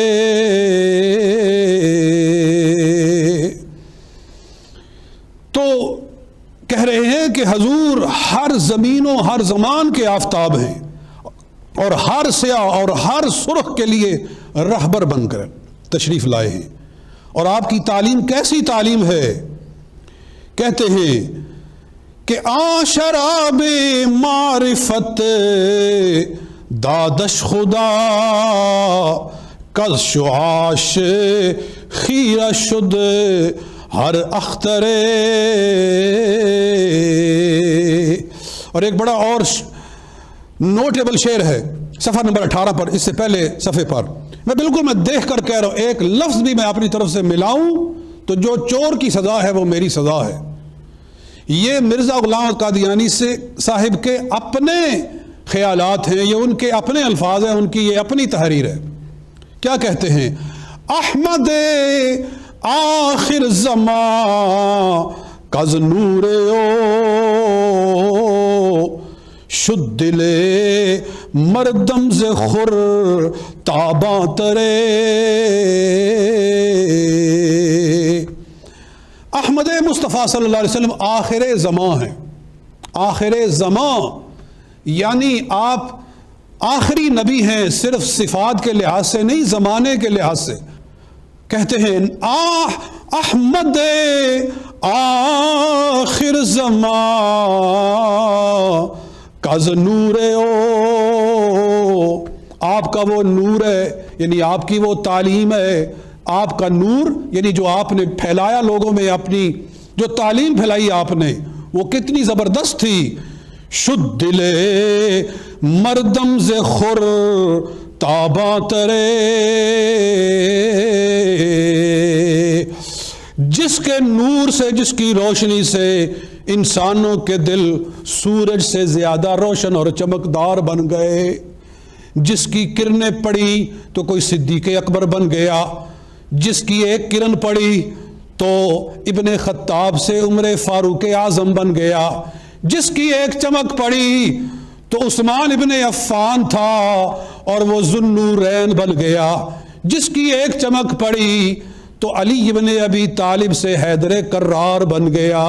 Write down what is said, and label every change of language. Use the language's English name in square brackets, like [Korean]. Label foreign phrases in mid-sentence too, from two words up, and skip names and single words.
[Urdu] تو کہہ رہے ہیں کہ حضور ہر زمین و ہر زمان کے آفتاب ہیں اور ہر سیاہ اور ہر سرخ کے لیے رہبر بن کر تشریف لائے ہیں. اور آپ کی تعلیم کیسی تعلیم ہے؟ کہتے ہیں کہ [Persian] شراب معرفت دادش خدا کز شعاش خیرہ شد ہر اختر. [Urdu] اور ایک بڑا اور نوٹیبل شعر ہے صفحہ نمبر 18 پر، اس سے پہلے صفحے پر. میں دیکھ کر کہہ رہا ہوں، ایک لفظ بھی میں اپنی طرف سے ملاؤں تو جو چور کی سزا ہے وہ میری سزا ہے. یہ مرزا غلام احمد قادیانی سے صاحب کے اپنے خیالات ہیں، یہ ان کے اپنے الفاظ ہیں، ان کی یہ اپنی تحریر ہے کیا کہتے ہیں؟ [Persian] احمد آخر زمان کز نور او شد دل مردم ز خور تاباں ترے. [Urdu] احمد مصطفیٰ صلی اللہ علیہ وسلم آخر زمان ہیں. آخر زمان یعنی آپ آخری نبی ہیں، صرف صفات کے لحاظ سے نہیں، زمانے کے لحاظ سے. کہتے ہیں [Persian] احمد آخر زمان کز نور او، [Urdu] آپ کا وہ نور ہے یعنی آپ کی وہ تعلیم ہے، آپ کا نور یعنی جو آپ نے پھیلایا لوگوں میں، اپنی جو تعلیم پھیلائی آپ نے وہ کتنی زبردست تھی. [Persian] شد دل مردم ز خور تاباں ترے. [Urdu] جس کے نور سے، جس کی روشنی سے انسانوں کے دل سورج سے زیادہ روشن اور چمکدار بن گئے. جس کی کرنیں پڑی تو کوئی صدیق اکبر بن گیا، جس کی ایک کرن پڑی تو ابن خطاب سے عمر فاروق اعظم بن گیا، جس کی ایک چمک پڑی تو عثمان ابن عفان تھا اور وہ ذوالنورین بن گیا، جس کی ایک چمک پڑی تو علی ابن ابی طالب سے حیدر کرار بن گیا.